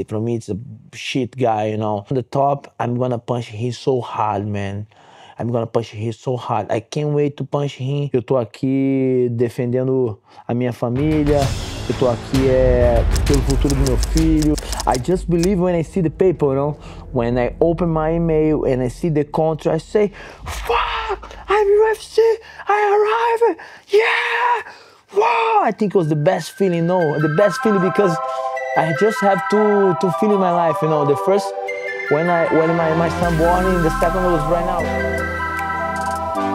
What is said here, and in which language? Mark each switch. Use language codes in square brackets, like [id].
[en] For me, it's a shit guy, you know. On the top, I'm gonna punch him so hard, man. I'm gonna punch him so hard. I can't wait to punch him. [pt] Eu tô aqui defendendo a minha família. Eu tô aqui pelo futuro do meu filho. [en] I just believe when I see the paper, you know. When I open my email and I see the contract, I say, fuck, I'm UFC, I arrived, yeah! Wow! I think it was the best feeling, no, the best feeling because I just have to feel in my life, you know. The first, when my son born, the second was right now.